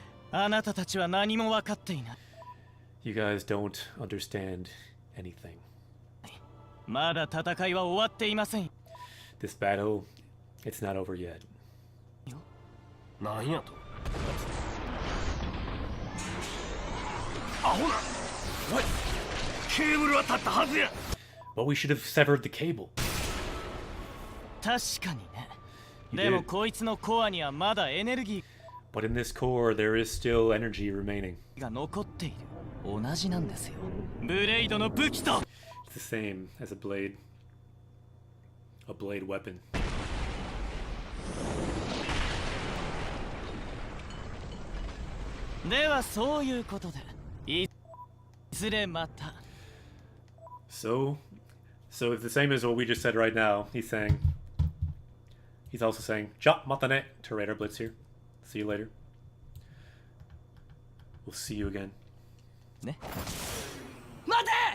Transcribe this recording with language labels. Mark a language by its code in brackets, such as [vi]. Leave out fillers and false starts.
[ja] あなたたちは何も分かっていない。 [en] You guys don't understand anything. [ja] まだ戦いは終わっていません。 [en] This battle, it's not over yet. [ja] なんやとアホな [en] What? [ja] ケーブルは立ったはずや [en] Well, we should have severed the cable. [ja] 確かにね。 [en] You [ja] でも [en] did. [ja] こいつのコアにはまだエネルギ [en] But in this core, there is still energy remaining. [ja] ーが残っている。同じなんですよ。ブレイドの武器と。 [en] It's the same as a blade weapon. [ja] ではそういうことで、いずれまた。 [en] So it's the same as what we just said right now. He's also saying, [ja] Ja, matane, [en] to Raider Blitz here. See you later. We'll see you again. ね。 [ja] 待て